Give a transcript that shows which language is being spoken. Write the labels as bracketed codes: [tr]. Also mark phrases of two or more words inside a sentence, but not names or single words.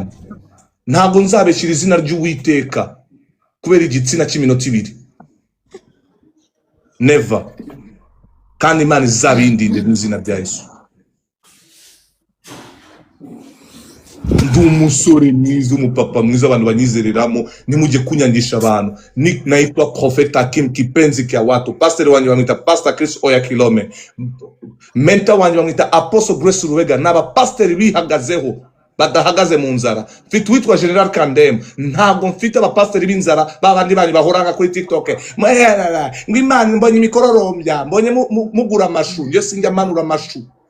[rw] Ntabwo nzabeshira izina ry'Uwiteka kubera igitsina cy'iminota 2. Never. Kandi Imana izabindinde n'izina rya Yesu. Ndi umusore mwiza, umupapa mwiza abantu banyizereramo, nimujye kunyangisha abantu. [sw] Naitwa Prophet Hakim kipenzi kya watu. [rw] Pastor wanjye bamwita Pastor Chris Oya Kilome. Mentor wanjye bamwita Apostle Grace Ruwega. N'aba pastor bihagazeho badahagaze mu nzara. Mfite witwa General Kandem. Ntabwo mfite abapasiteri b'inzara babandi bani bahoranga kuri TikTok. Ngo Imana mbonye imikororombya, mbonye mugura amashu, nje sinjya manura amashu.